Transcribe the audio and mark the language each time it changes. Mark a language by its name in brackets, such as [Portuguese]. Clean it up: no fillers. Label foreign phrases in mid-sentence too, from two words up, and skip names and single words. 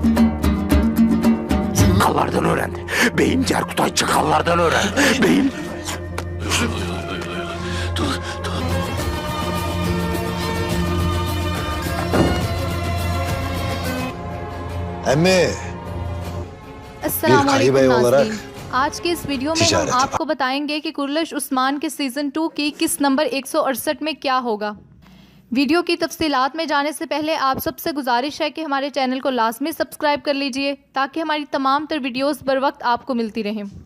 [Turkish] Çakallardan öğrendi. Beyim Cerkutay çakallardan öğrendi. Beyim... Emmi, [Urdu] अस्सलाम [Turkish] Bir [Urdu] वालेकुम करीबे olarak ناظرین، آج کے اس ویڈیو میں ہم तिजारत آپ کو بتائیں گے کہ کورلش عثمان کے سیزن 2 کی قسط نمبر 168 میں کیا ہوگا. ویڈیو کی تفصیلات میں جانے سے پہلے آپ سب سے گزارش ہے کہ ہمارے چینل کو لازمی سبسکرائب کر لیجیے تاکہ ہماری تمام تر ویڈیوز بر وقت آپ کو ملتی رہیں.